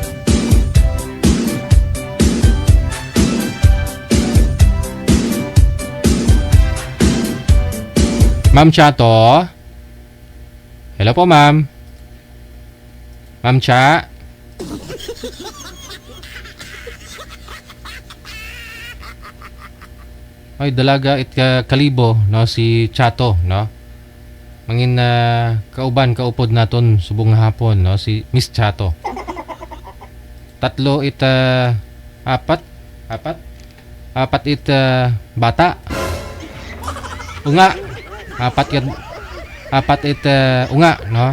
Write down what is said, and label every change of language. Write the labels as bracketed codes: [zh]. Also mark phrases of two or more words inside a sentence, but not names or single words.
[akl] Ma'am Chato? Hello po, ma'am. Ma'am Cha? Ay, dalaga it kalibo, no? Si Chato, no? Mangin kauban, kaupod naton subong hapon, no? Si Miss Chato. Tatlo it apat it bata. Unga. Apat it unga, no?